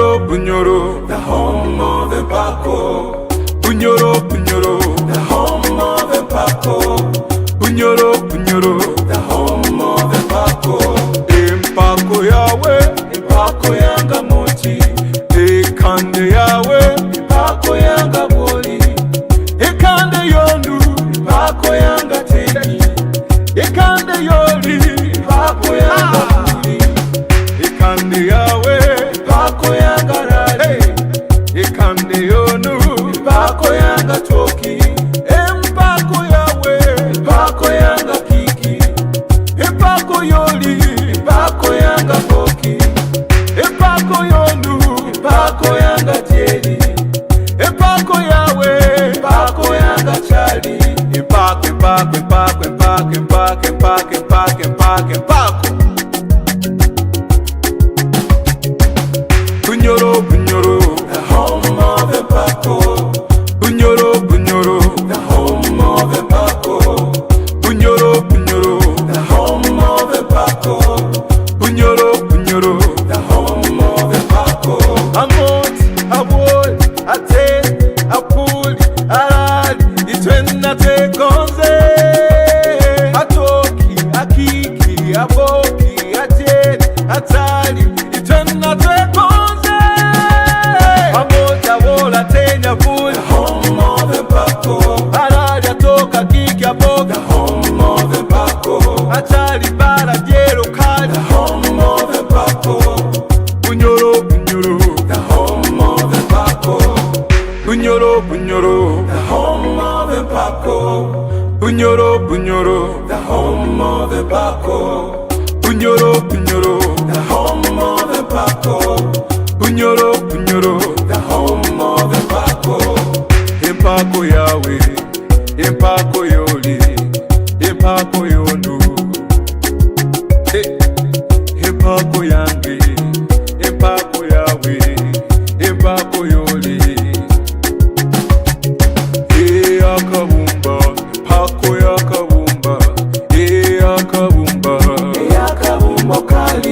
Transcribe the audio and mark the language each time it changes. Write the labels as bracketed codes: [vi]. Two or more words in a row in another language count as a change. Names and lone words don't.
[en] Bunyoro, the home of Empako. Bunyoro, Bunyoro, the home of Empako. Bunyoro, Bunyoro, the home of Empako. [nyo] Empako yawe, Empako yanga mochi. Ekande yawe, Empako yanga boli. Ekande yondu, Empako yanga teki. Ekande yoli, Empako yanga boli. Ekande yawe, Empako yanga rali. Ekande yonu, Empako yanga toki. Empako yawe, Empako yanga kiki. Empako yoli, Empako yanga koki. Empako yonu, Empako yanga tieri. Empako yawe, Empako yanga chali. Empako, empako, empako, empako, empako, empako, empako, empako, empako. [en] Bunyoro, Bunyoro, the home of Empako. Bunyoro, Bunyoro, the home of Empako. Bunyoro, Bunyoro, the home of Empako. Bunyoro, Bunyoro, the home of Empako. [nyo] Amot, Abol, Ate, Apul, Arad, Itwena Tekonze. Atoki, Akiki, Aboki, Ated, Atali, Itwena Tekonze. [en] Amot, Abol, Ate, Apul, the home of Empako. Arad, Atoka, Kiki, Aboki, the home of Empako. Atali, Bara, Jero, Kali, the home of Empako. Bunyoro, Bunyoro, the home of Empako. Bunyoro, Bunyoro, the home of Empako. Bunyoro, Bunyoro, the home of Empako. Bunyoro, Bunyoro, the home of Empako. Bunyoro, Bunyoro, the home of Empako. [nyo] Empako yawe, Empako yoli, Empako yonu. Empako yange, Empako yawe, Empako yoli. Akabumba, Empako yakabumba, akabumba, akabumba kali.